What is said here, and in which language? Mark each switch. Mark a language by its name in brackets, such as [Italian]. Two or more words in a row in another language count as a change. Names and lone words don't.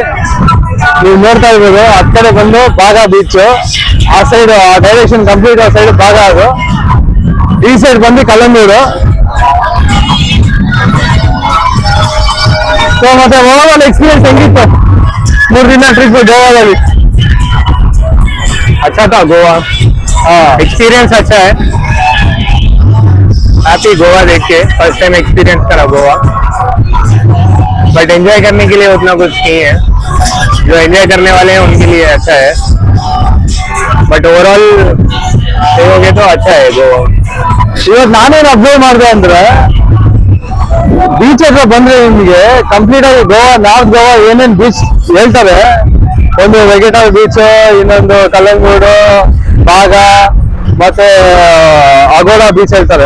[Kannada] ನೀವು ನೋಡ್ತಾ ಇರ್ಬೋದು, ಆ ಕಡೆ ಬಂದು ಬಾಗ ಬೀಚ್, ಆ [English] side direction complete [Kannada] ಆ ಸೈಡ್ ಬಾಗ. ಅದು ಈ ಸೈಡ್ ಬಂದು ಕಲ್ಲಂಗೂರು. ಸೊ ಮತ್ತೆ [English] overall experience [Kannada] ಹೆಂಗಿತ್ತು 3 ದಿನ ಟ್ರಿಪ್ ಗೋವಾದಲ್ಲಿ? [Hindi] अच्छा था गोवा, एक्सपीरियंस अच्छा है। हैप्पी गोवा देख के, [English] first time experience [Hindi] करा गोवा, [English] but enjoy [Hindi] करने के लिए उतना कुछ नहीं है। जो एंजॉय करने वाले हैं उनके लिए अच्छा है, [English] but overall [Hindi] देखोगे तो अच्छा है गोवा। [Kannada] ಇವತ್ತು ನಾನೇನು ಅಬ್ಸರ್ವ್ ಮಾಡಿದೆ ಅಂದ್ರೆ ಬೀಚ್ ಹತ್ರ ಬಂದ್ರೆ ನಿಮ್ಗೆ ಕಂಪ್ಲೀಟ್ ಆಗಿ ಗೋವಾ, ನಾರ್ತ್ ಗೋವಾ ಏನೇನ್ ಬೀಚ್ ಹೇಳ್ತಾರೆ, ಒಂದು ವೆಗೆಟಲ್ ಬೀಚ್, ಇನ್ನೊಂದು ಕಲ್ಲಂಗೂಡು, ಬಾಗ, ಮತ್ತೆ ಅಗೋಡಾ ಬೀಚ್ ಹೇಳ್ತಾರೆ.